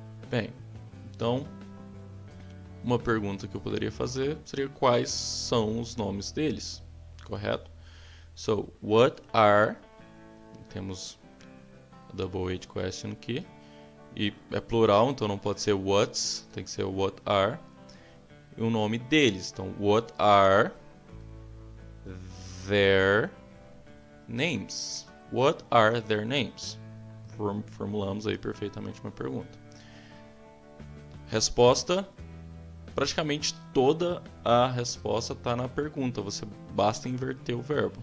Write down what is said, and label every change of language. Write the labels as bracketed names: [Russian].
[Portuguese] Bem, então, uma pergunta que eu poderia fazer seria quais são os nomes deles, correto? So, what are, temos a double H question aqui, e é plural, então não pode ser what's, tem que ser what are, e o nome deles. [English] Então, what are their names? What are their names? [Portuguese] Formulamos aí perfeitamente uma pergunta. Resposta, praticamente toda a resposta está na pergunta, você basta inverter o verbo.